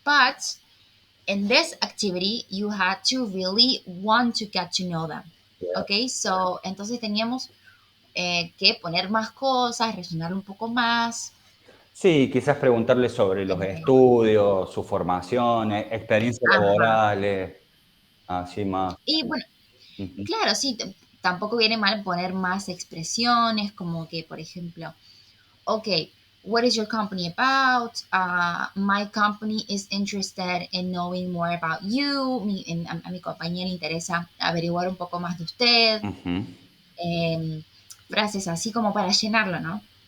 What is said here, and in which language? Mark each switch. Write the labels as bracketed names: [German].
[English] But in this activity, you had to really want to get to know them. [Spanish] Okay, so entonces teníamos que poner más cosas, rellenar un poco más. Sí, quizás preguntarle sobre los Eh, estudios, su formación, experiencias ajá. laborales, así más. Y bueno, Ujú. claro, sí, tampoco viene mal poner más expresiones, como que, por ejemplo, [English] okay, what is your company about? My company is interested in knowing more about you. [Spanish] A mi compañía le interesa averiguar un poco más de usted. Ujú. Frases así como para llenarlo, ¿no?